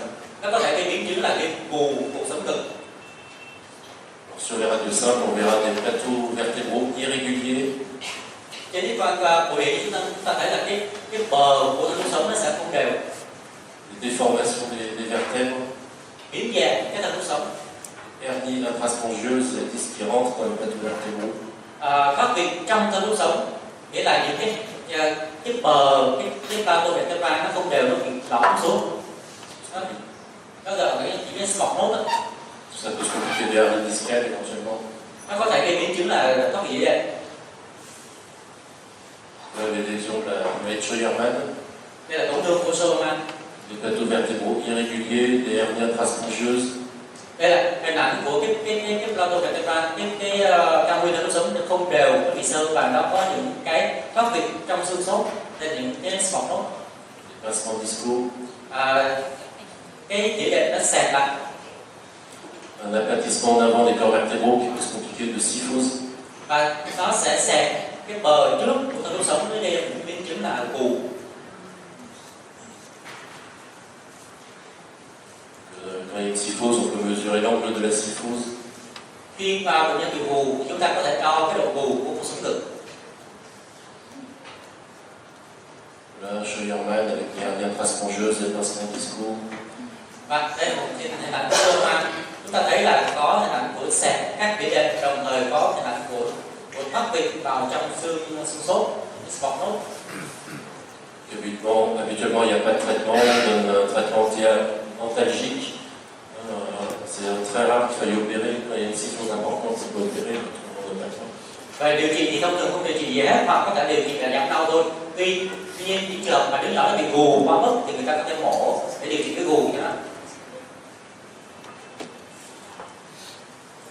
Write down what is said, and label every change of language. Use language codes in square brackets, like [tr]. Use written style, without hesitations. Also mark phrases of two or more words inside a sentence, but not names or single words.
[vi] Nó có thể gây biến chứng là gây gù cột sống ngực. [fr] Sur les radios simples, on verra des plateaux vertébraux irréguliers. [vi] Trên X-quang bổ điện chúng ta thấy là cái bờ của thân sống nó sẽ không đều. [fr] Des déformations des vertèbres. [vi] Biến dạng cái thân sống. [fr] Hernie intraspongieuse, la disque qui rentre dans les plateaux vertébraux. [vi] Phát biệt trong thân sống, nghĩa là những cái bờ, cái [fr] plateau vertebral [vi] nó không đều, nó bị lõm xuống. Nó gọi là những cái [en] small node. [fr] Ça peut se compliquer des hernies discales éventuellement. [vi] Nó có thể gây biến chứng là thoát vị đệm. [fr] Là, les lésions de la maladie de Scheuermann. [vi] Đây là tổn thương của Scheuermann. [fr] Des plateaux vertébraux irréguliers, des hernies intraspongieuses. [vi] Đây là hình ảnh của cái [fr] plateau vertebral, [vi] cái cao nguyên thân sống không đều, nó bị sơ và nó có những cái thoát vị trong xương cốt, nên những cái [en] small node. [fr] Des pincements discaux. [vi] Cái đĩa đệm nó xẹp lại. [fr] Un aplatissement en avant des corps vertébraux qui peut se compliquer de syphose. [vi] Và nó sẽ xẹp cái bờ trước của thân sống, nó gây ra một biến chứng là gù. [fr] Quand il y a une syphose, on peut mesurer l'angle de la syphose. [vi] Khi mà bệnh nhân bị gù, chúng ta có thể đo cái độ gù của cột sống ngực. [fr] Là, Scheuermann avec des hernies intraspongieuses, des pincements discaux. [vi] Và đây là một hình ảnh của Scheuermann. Chúng ta thấy là có hình ảnh của xẹp các vỉa đệm, đồng thời có hình ảnh của thoát vị vào trong xương cốt, [en] small node. [fr] Habituellement, il n'y a pas de traitement, on donne un traitement antalgique. C'est très rare qu'il faille opérer. Quand il y a une syphose importante, c'est pas opérer, on donne pas. [vi] Về điều trị thì thông thường không điều trị gì hết, hoặc có thể điều trị là giảm đau thôi. Tuy nhiên những trường hợp mà đứa nhỏ nó bị gù quá mức thì người ta có thể mổ để điều trị cái gù cho nó.